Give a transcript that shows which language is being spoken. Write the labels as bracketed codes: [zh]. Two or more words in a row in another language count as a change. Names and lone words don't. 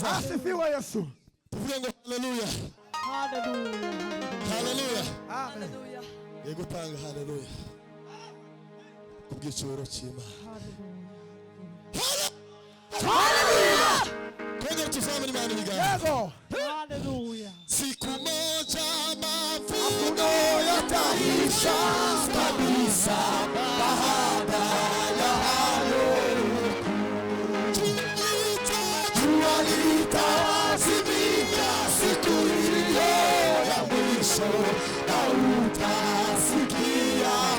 [sw] Asifiwe Yesu. [rw] Tuvuge ngo haleluya. Hallelujah. Haleluya. Haleluya. Yego tanga haleluya. Kubw'icyubahiro cy'Imana. Hallelujah. Twende tuzamure Imana ibiganza. Yego. Hallelujah. [sw] Siku moja mavuno yataisha kabisa baada ya hayo. Jua litazimika siku hiyo ya mwisho na utasikia